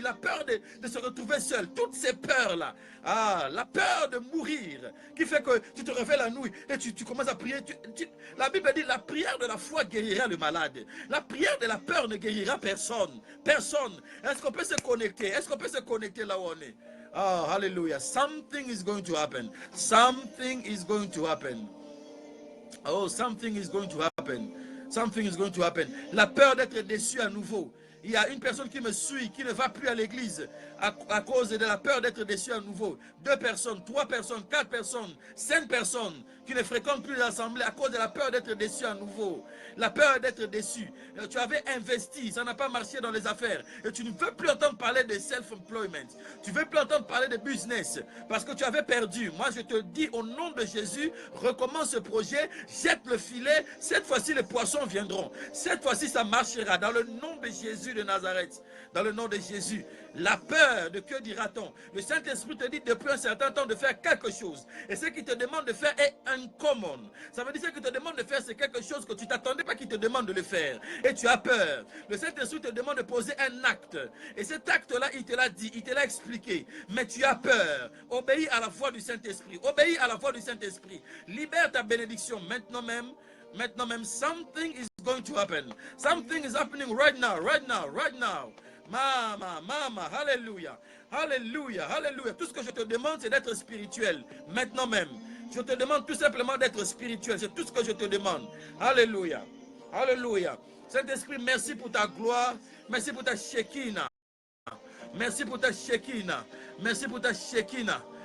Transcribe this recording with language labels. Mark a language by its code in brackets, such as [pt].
[fr] La peur de se retrouver seul. Toutes ces peurs-là. Ah, la peur de mourir. Qui fait que tu te réveilles la nuit et tu commences à prier. La Bible dit la prière de la foi guérira le malade. La prière de la peur ne guérira personne. Personne. Est-ce qu'on peut se connecter? Est-ce qu'on peut se connecter là où on est? [en] Oh, hallelujah. Something is going to happen. Something is going to happen. Oh, something is going to happen. Something is going to happen. [fr] La peur d'être déçu à nouveau. Il y a une personne qui me suit, qui ne va plus à l'église à cause de la peur d'être déçu à nouveau. 2 personnes, 3 personnes, 4 personnes, 5 personnes qui ne fréquentent plus l'assemblée à cause de la peur d'être déçu à nouveau. La peur d'être déçu. Tu avais investi, ça n'a pas marché dans les affaires. Et tu ne veux plus entendre parler de self-employment. Tu ne veux plus entendre parler de business parce que tu avais perdu. Moi, je te dis au nom de Jésus, recommence ce projet, jette le filet. Cette fois-ci, les poissons viendront. Cette fois-ci, ça marchera dans le nom de Jésus de Nazareth. Dans le nom de Jésus. La peur de que dira-t-on? Le Saint-Esprit te dit depuis un certain temps de faire quelque chose. Et ce qu'il te demande de faire est uncommon. Ça veut dire que ce qu'il te demande de faire, c'est quelque chose que tu ne t'attendais pas qu'il te demande de le faire. Et tu as peur. Le Saint-Esprit te demande de poser un acte. Et cet acte-là, il te l'a dit, il te l'a expliqué. Mais tu as peur. Obéis à la voix du Saint-Esprit. Obéis à la voix du Saint-Esprit. Libère ta bénédiction maintenant même. Maintenant même, [en] something is going to happen. Something is happening right now, right now, right now. [fr] Mama, alléluia, alléluia, alléluia. Tout ce que je te demande, c'est d'être spirituel, maintenant même. Je te demande tout simplement d'être spirituel, c'est tout ce que je te demande. Alléluia, alléluia. Saint-Esprit, merci pour ta gloire, merci pour ta Shekinah. Merci pour ta Shekinah, merci pour ta Shekinah.